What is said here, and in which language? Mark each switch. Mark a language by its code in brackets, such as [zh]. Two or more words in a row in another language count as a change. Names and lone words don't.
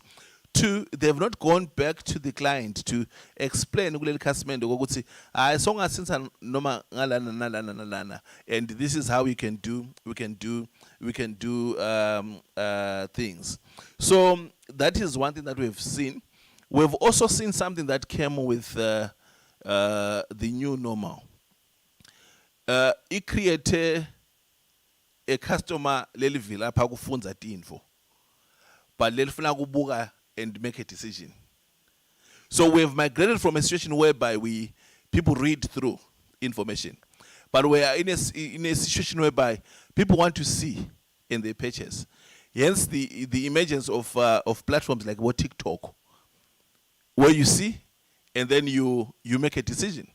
[en] Two, they have not gone back to the client to explain to customer and this is how we can do things. So that is one thing that we've seen. We've also seen something that came with the new normal. It created a customer [ss] lelivila lapha kufunza tinfo, [en] but [ss] lelifuna kubuka [en] and make a decision. So we've migrated from a situation whereby people read through information, but we are in a situation whereby people want to see and they purchase. Hence the emergence of platforms like TikTok, where you see and then you make a decision.